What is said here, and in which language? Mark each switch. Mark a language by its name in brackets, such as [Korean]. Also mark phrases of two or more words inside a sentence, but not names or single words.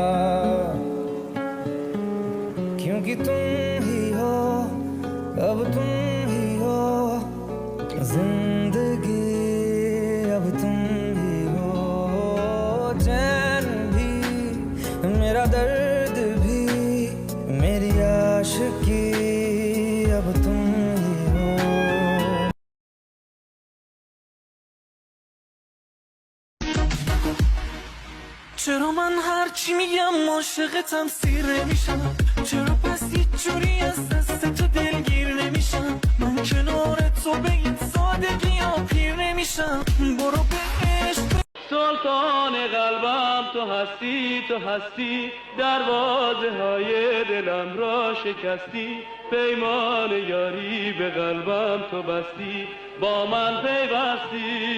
[Hindi] क्योंकि तुम ही हो अब तुम ही हो जिंदगी अब तुम ही हो चैन भी मेरा दर्द भी मेरी आशिकी अब तुम ही हो [Persian] چرا من هرچی میگم عاشقتم سیر نمیشم چرا پس هیچ جوری از دست تو دلگیر نمیشم من کنار تو به این سادگی ها پیر نمیشم برو بهش سلطان قلبم تو هستی دروازه های دلم را شکستی پیمان یاری به قلبم تو بستی با من پیوستی